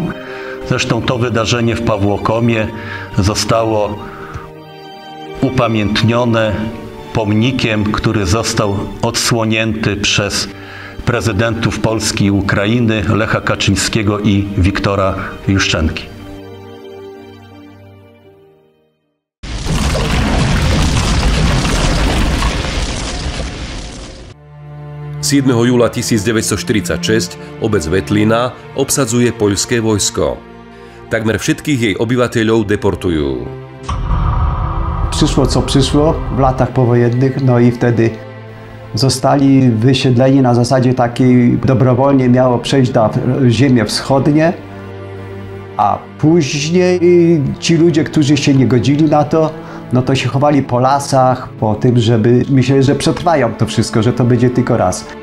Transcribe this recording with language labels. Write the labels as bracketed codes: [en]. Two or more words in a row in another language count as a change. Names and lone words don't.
[pl] Zresztą to wydarzenie w Pawłokomie zostało upamiętnione pomnikiem, który został odsłonięty przez prezydentów Polski i Ukrainy, Lecha Kaczyńskiego i Wiktora Juszczenki. [sk] 7. júla 1946 obec Vetlina obsadzuje poľské vojsko. Takmer všetkých jej obyvateľov deportujú. [pl] Przyszło co przyszło w latach powojennych, no i wtedy zostali wysiedleni na zasadzie takiej, dobrowolnie miało przejść na ziemię wschodnie, a później ci ludzie, którzy się nie godzili na to, no to się chowali po lasach, po tym, żeby myśleli, że przetrwają to wszystko, że to będzie tylko raz.